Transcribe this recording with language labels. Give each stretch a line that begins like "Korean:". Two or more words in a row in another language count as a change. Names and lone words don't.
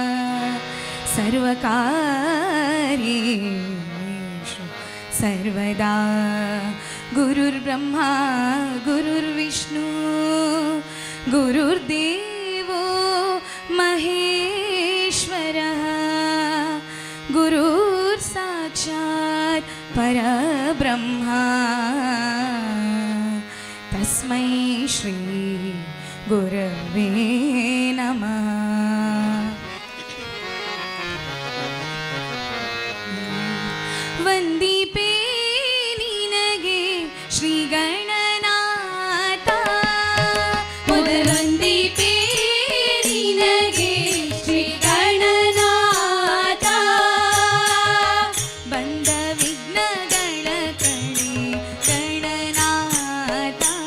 Sanskrit: ಸರ್ವಕಾರ್ಯೇಷು ಸರ್ವದಾ ಗುರುರ್ಬ್ರಹ್ಮ ಗುರುರ್ವಿಷ್ಣು ಗುರುರ್ದೇವೋ ಮಹೇಶ್ವರಃ ಗುರುರ್ ಸಾಕ್ಷಾತ್ ಪರಬ್ರಹ್ಮ ತಸ್ಮೈ ಶ್ರೀ ಗುರವೇ ನಮಃ.
Kannada: ವಂದಿಪೇ ನಿನಗೆ ಶ್ರೀ ಗಣನಾಥ ಮೊದಲೊಂದಿಪೇ ನಿನಗೆ ಶ್ರೀ ಗಣನಾಥ ಬಂದ ವಿಘ್ನಗಳ ಕಳೆ ಗಣನಾಥ